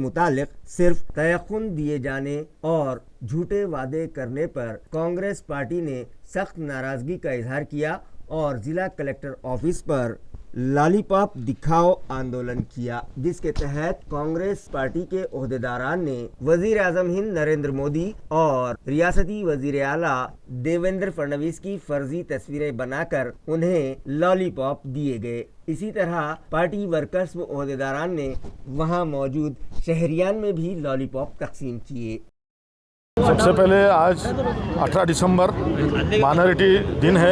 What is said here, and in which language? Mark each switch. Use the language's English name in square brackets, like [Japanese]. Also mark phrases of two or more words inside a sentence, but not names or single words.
[Urdu] متعلق صرف تیقن دیے جانے اور جھوٹے وعدے کرنے پر کانگریس پارٹی نے سخت ناراضگی کا اظہار کیا اور ضلع کلکٹر آفس پر لالی پاپ دکھاؤ آندولن کیا، جس کے تحت کانگریس پارٹی کے عہدیداران نے وزیر اعظم ہند نریندر مودی اور ریاستی وزیر اعلیٰ دیویندر فڈنویس کی فرضی تصویریں بنا کر انہیں لالی پاپ دیے گئے. اسی طرح پارٹی ورکرز و عہدیداران نے وہاں موجود شہریان میں بھی لالی پاپ تقسیم کیے. سب سے پہلے آج 18 دسمبر مائنورٹی دن ہے.